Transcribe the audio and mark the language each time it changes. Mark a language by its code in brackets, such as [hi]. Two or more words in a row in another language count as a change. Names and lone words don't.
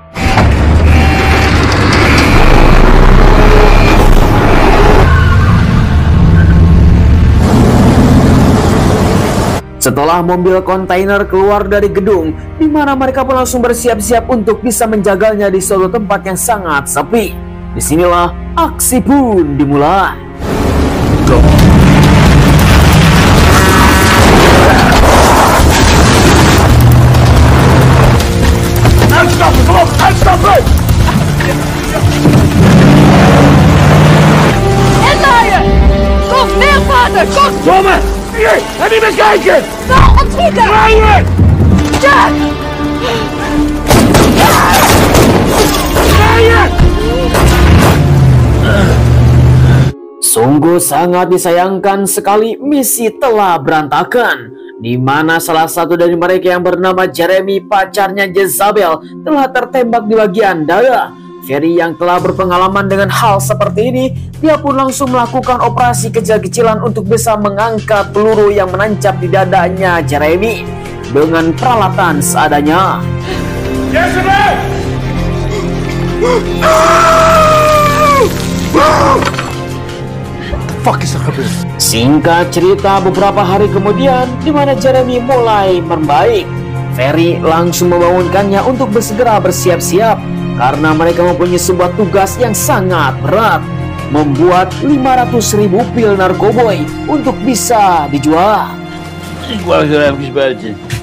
[id] Setelah mobil kontainer keluar dari gedung, di mana mereka pun langsung bersiap-siap untuk bisa menjaganya di suatu tempat yang sangat sepi. Disinilah aksi pun dimulai. [nl] Uitstappen, kom op, uitstappen! Inlaaien! Kom, meer vader, kom! Domme! Hier, en niet meer kijken! Nou, opschieten! Rijden! Jack! Rijden! [id] Sungguh sangat disayangkan sekali misi telah berantakan, di mana salah satu dari mereka yang bernama Jeremy, pacarnya Jezabel, telah tertembak di bagian dada. Ferry yang telah berpengalaman dengan hal seperti ini, dia pun langsung melakukan operasi kecil-kecilan untuk bisa mengangkat peluru yang menancap di dadanya Jeremy dengan peralatan seadanya. Jezebel! [nl] Fuck is er gebeurd? [id] Singkat cerita, beberapa hari kemudian, di mana Jeremy mulai membaik, Ferry langsung membangunkannya untuk bersegera bersiap-siap karena mereka mempunyai sebuah tugas yang sangat berat, membuat 500.000 pil narkoboy untuk bisa dijual. [nl] Ik wacht er even buiten.